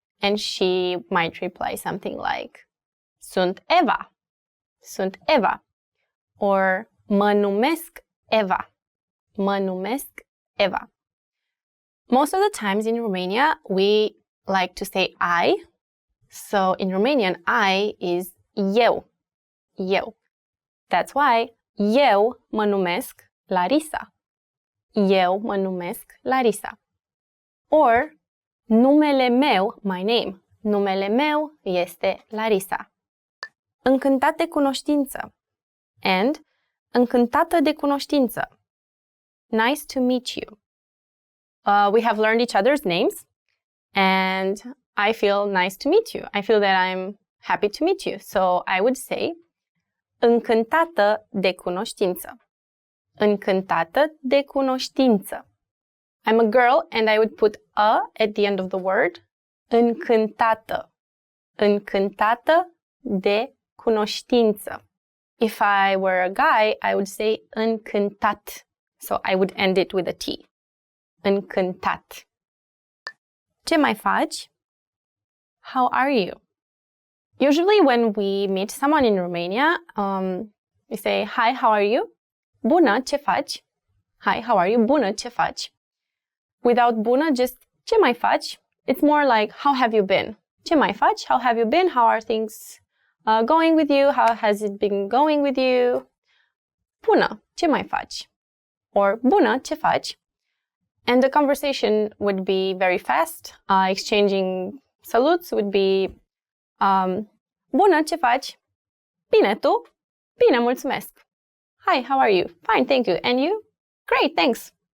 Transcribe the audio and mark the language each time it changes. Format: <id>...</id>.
<en>And she might reply something like,</en> <ro>sunt Eva. Sunt Eva. Or mă numesc Eva. Mă numesc Eva.</ro> <en>Most of the times in Romania, we like to say I. So in Romanian, I is eu. Eu. That's why</en> <ro>eu mă numesc Larisa. Eu mă numesc Larisa. Or numele meu,</ro> <en>my name.</en> <ro>Numele meu este Larisa. Încântat de cunoștință. And încântată de cunoștință.</ro> <en>Nice to meet you. We have learned each other's names, and I feel nice to meet you. I feel that I'm happy to meet you. So I would say</en> <ro>încântată de cunoștință. Încântată de cunoștință.</ro> <en>I'm a girl and I would put a at the end of the word.</en> <ro>Încântată. Încântată de cunoștință.</ro> <en>If I were a guy, I would say încântat. So I would end it with a T. Încântat.</en> <ro>Ce mai faci?</ro> <en>How are you? Usually when we meet someone in Romania, we say, hi, how are you?</en> <ro>Bună, ce faci?</ro> <en>Hi, how are you?</en> <ro>Bună, ce faci? Without bună, just ce mai faci?</ro> <en>It's more like, how have you been?</en> <ro>Ce mai faci?</ro> <en>How have you been? How are things going with you? How has it been going with you?</en> <ro>Bună, ce mai faci?</ro> <en>Or</en> <ro>bună, ce faci?</ro> <en>And the conversation would be very fast. Exchanging salutes would be</en> <ro>Bună, ce faci? Bine, tu? Bine, mulțumesc.</ro> <en>Hi, how are you? Fine, thank you. And you? Great, thanks.</en>